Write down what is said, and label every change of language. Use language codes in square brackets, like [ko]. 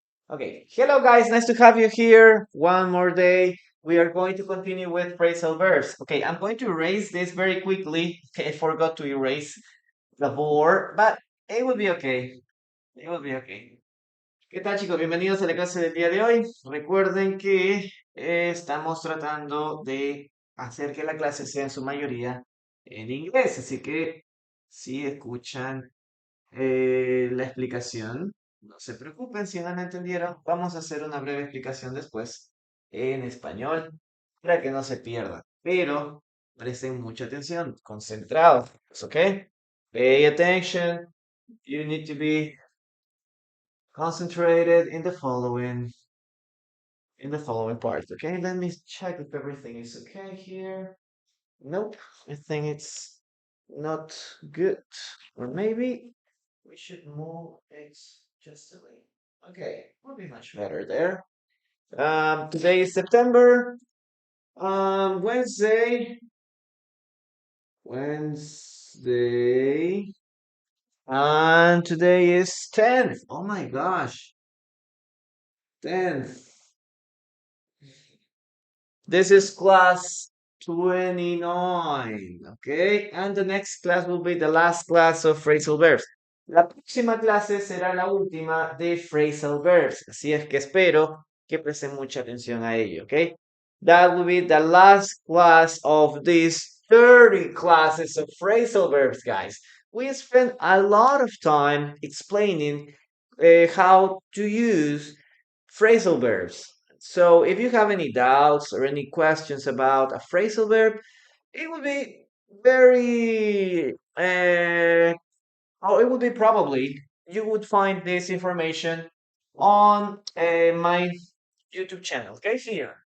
[en] Okay, hello guys, nice to have you here. One more day. We are going to continue with phrasal verbs. Okay, I'm going to erase this very quickly. Okay, I forgot to erase the board, but it will be okay. It will be okay. [es] ¿Qué tal, chicos? Bienvenidos a la clase del día de hoy. Recuerden que estamos tratando de hacer que la clase sea en su mayoría en inglés, así que si escuchan la explicación. No se preocupen si no la entendieron. Vamos a hacer una breve explicación después en español para que no se pierdan. Pero presten mucha atención, concentrados, ¿ok? [en] Pay attention. You need to be concentrated in the following part. Okay, let me check if everything is okay here. Nope, I think it's not good. Or maybe we should move it just a little. Okay, will be much better there. Today is September. Wednesday. Wednesday. And today is 10th. Oh my gosh. 10th. This is class 29. Okay, and the next class will be the last class of phrasal verbs. [es] La próxima clase será la última de phrasal verbs, así es que espero que presten mucha atención a ello, ¿ok? [en] That will be the last class of these 30 classes of phrasal verbs, guys. We spent a lot of time explaining how to use phrasal verbs. So if you have any doubts or any questions about a phrasal verb, it would be very it would be probably you would find this information on my YouTube channel. Okay, here.